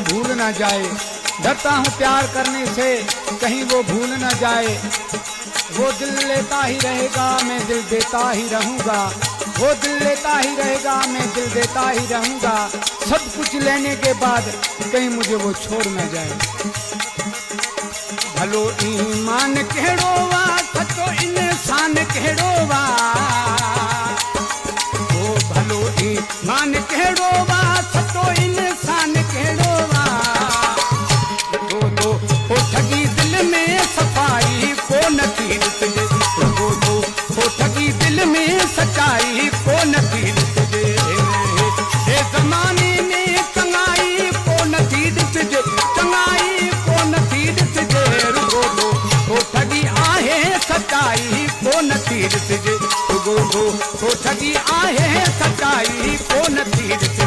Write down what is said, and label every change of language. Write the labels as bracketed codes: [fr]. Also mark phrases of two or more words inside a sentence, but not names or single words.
[hi] भूल ना जाए डरता हूँ प्यार करने से कहीं वो भूल ना जाए वो दिल लेता ही रहेगा मैं दिल देता ही रहूँगा वो दिल लेता ही रहेगा मैं दिल देता ही रहूँगा सब कुछ लेने के बाद कहीं मुझे वो छोड़ न जाए। [sd] भलो ईमान कहिड़ो वा सचो इंसान कहिड़ो वा ओ भलो ईमान कहिड़ो वा सचो इंसान कहिड़ो वा वो ठगी दिल में सफाई को नथी ॾिसजे वो ठगी दिल में सच्चाई को नथी ॾिसजे हे ज़माने में चङाई को नथी ॾिसजे चङाई को नथी ॾिसजे रुगो तो ठगी आहे सच्चाई को नथी ॾिसजे रुगो तो ठगी आहे सच्चाई को नथी